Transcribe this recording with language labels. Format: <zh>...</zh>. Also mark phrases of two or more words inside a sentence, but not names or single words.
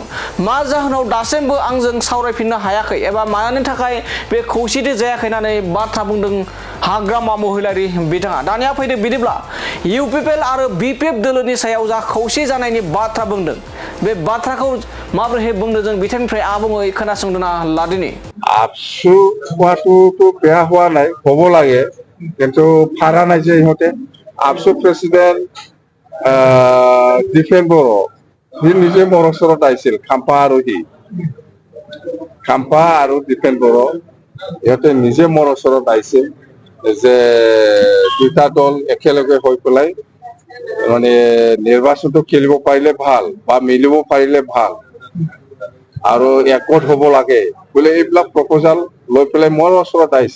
<brx>मा जाहोनाव दासिमबो आंजों सावरायफिननो हायाखै एबा मानि थाखाय बे खौसेथि जायाखै होननानै बाथ्रा बुंदों हाग्रामा महिलारि बिथाङा। दानिया फैदो बिदिब्ला इउपिपिएल आरो बिपिएफ दोलोनि सायाव जा खौसे जानायनि बाथ्रा बुंदों बे बाथ्राखौ माबोरैहाय बुंदों जों बिथांनिफ्राय आबुङै खोनासंदोंना लादिनि। आबसु होआथ' बेया होआ</brx> <as>নাই হ'ব লাগে কিন্তু পারা নাই যে ইহঁতে আবসু প্ৰেচিডেণ্ট দিপেন বড়ো সি নিজে মোৰ ওচৰত আহিছিল খাম্পা আৰু দিপেন বড়ো ইহঁতে নিজে মোৰ ওচৰত আহিছিল যে দুটা দল একেলগে হৈ পেলাই মানে নিৰ্বাচনটো খেলিব পাৰিলে ভাল বা মিলিব পাৰিলে ভাল আৰু একগোট হ'ব লাগে বোলে এইবিলাক প্ৰপ'জাল লৈ পেলাই মোৰ ওচৰত আহিছে।</as>